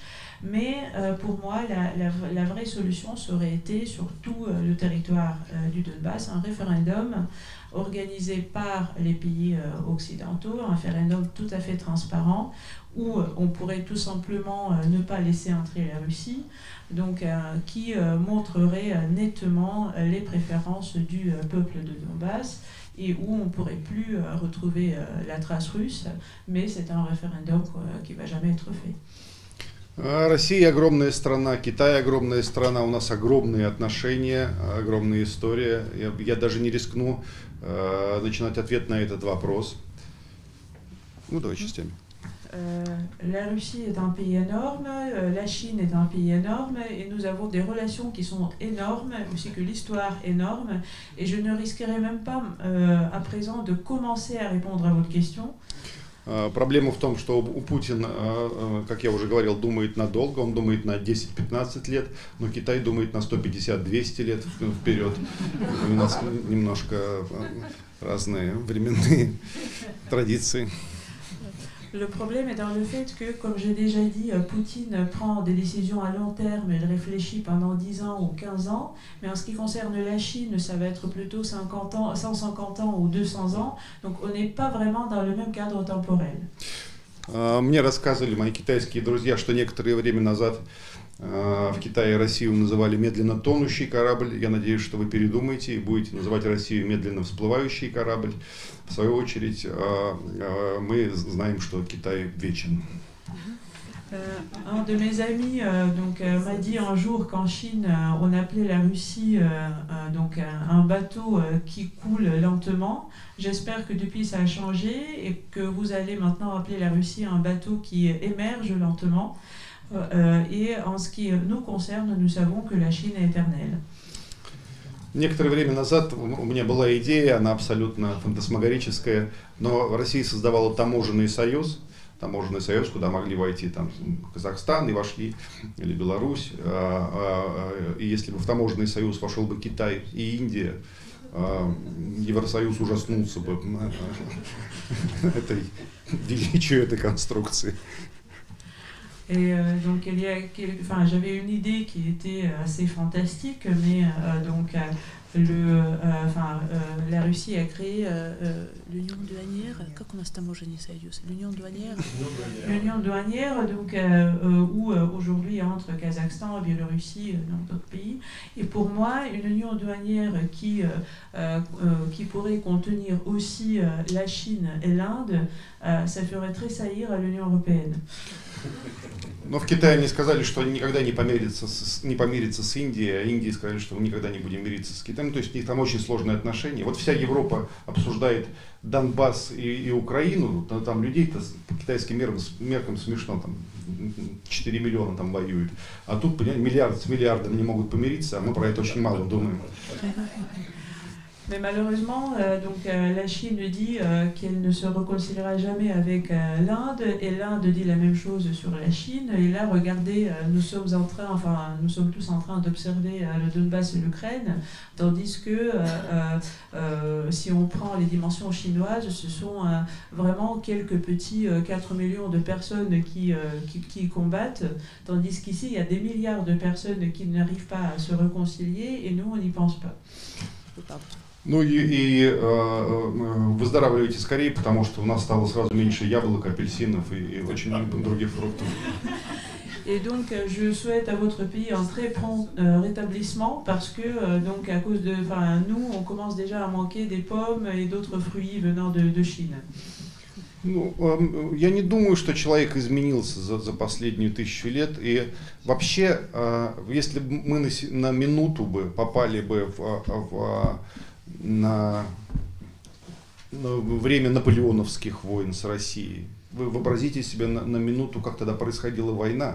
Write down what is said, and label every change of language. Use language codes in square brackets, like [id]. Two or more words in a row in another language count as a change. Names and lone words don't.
[fr] Mais pour moi, la vraie solution serait été sur tout le territoire du Donbass, un référendum organisé par les pays occidentaux, un référendum tout à fait transparent où on pourrait tout simplement ne pas laisser entrer la Russie, donc qui montrerait nettement les préférences du peuple de Donbass et où on ne pourrait plus retrouver la trace russe, mais c'est un référendum qui ne va jamais être fait. [ru] Россия огромная страна, Китай огромная страна, у нас огромные отношения, огромная история. Я даже не рискну начинать ответ на этот вопрос. Ну, давай частями. [fr] La Russie est un pays énorme, la Chine est un pays énorme et nous avons des relations qui sont énormes, aussi que l'histoire énorme. Et je ne risquerai même pas à présent de commencer à répondre à votre question. [ru] Проблема в том, что у Путина, как я уже говорил, думает надолго, он думает на 10-15 лет, но Китай думает на 150-200 лет вперед. У нас немножко разные временные традиции. [fr] Le problème est dans le fait que, comme j'ai déjà dit, Poutine prend des décisions à long terme, il réfléchit pendant 10 ans ou 15 ans, mais en ce qui concerne la Chine, ça va être plutôt 50 ans, 150 ans ou 200 ans, donc on n'est pas vraiment dans le même cadre temporel. [ru] Мне рассказывали мои китайские друзья, что некоторое время назад в Китае Россию называли медленно тонущий корабль. Я надеюсь, что вы передумаете и будете называть Россию медленно всплывающий корабль. В свою очередь, мы знаем, что Китай вечен. [fr] Un de mes amis m'a dit un jour qu'en Chine, on appelait la Russie un bateau qui coule lentement. J'espère que depuis ça a changé et que vous allez maintenant appeler la Russie un bateau qui émerge lentement. Et en ce qui nous concerne, nous savons que la Chine est éternelle. [ru] Некоторое время назад у меня была идея, она абсолютно фантасмагорическая, но Россия создавала таможенный союз, куда могли войти там Казахстан и вошли, или Беларусь. И если бы в таможенный союз вошел бы Китай и Индия, Евросоюз ужаснулся бы величию этой конструкции. [fr] Et donc j'avais une idée qui était assez fantastique, mais la Russie a créé l'union douanière. Comment c'est l'union douanière. L'union douanière, donc où aujourd'hui entre Kazakhstan, Biélorussie, d'autres pays. Et pour moi, une union douanière qui pourrait contenir aussi la Chine et l'Inde, ça ferait tressaillir l'Union européenne. [ru] Но в Китае они сказали, что они никогда не помирятся с Индией, а Индии сказали, что мы никогда не будем мириться с Китаем. Украину, то есть у них там очень сложные отношения. Вот вся Европа обсуждает Донбасс и Украину, там людей-то по китайским меркам смешно, там 4 миллиона там воюют. А тут, понимаете, миллиард с миллиардом не могут помириться, а мы про это очень мало думаем. [fr] Mais malheureusement, la Chine dit qu'elle ne se réconciliera jamais avec l'Inde, et l'Inde dit la même chose sur la Chine. Et là, regardez, nous sommes tous en train d'observer le Donbass et l'Ukraine, tandis que si on prend les dimensions chinoises, ce sont vraiment quelques petits 4 millions de personnes qui combattent, tandis qu'ici, il y a des milliards de personnes qui n'arrivent pas à se réconcilier, et nous, on n'y pense pas. [ru] Ну и выздоравливайте скорее, потому что у нас стало сразу меньше яблок, апельсинов и очень многих других фруктов. [fr] Et donc, je souhaite à votre pays un très prompt rétablissement, parce que donc à cause de, nous, on commence déjà à manquer des pommes et d'autres fruits venant de Chine. [ru] Ну, я не думаю, что человек изменился за последнюю 1000 лет. И вообще, если бы мы на минуту бы попали бы на время наполеоновских войн с Россией, вы вообразите себе на минуту, как тогда происходила война.